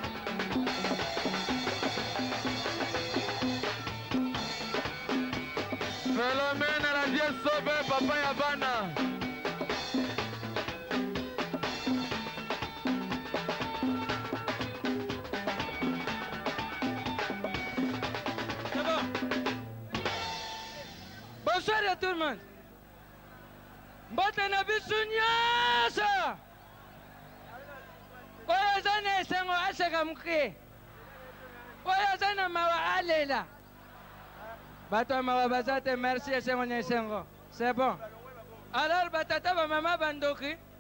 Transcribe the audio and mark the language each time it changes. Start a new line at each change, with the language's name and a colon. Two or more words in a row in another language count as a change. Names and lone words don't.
French: Phénomène la vie est sauvée, Papa Yabana. C'est bon. Bonsoir à tout le monde.
Lingala: Mbote na biso nyonso oyo aza na esengo aseka moke oyo aza na mawa alela bato ya mawa baza te merci esengo na esengo
French: c'est bon alors
Lingala: batata bamama bandoki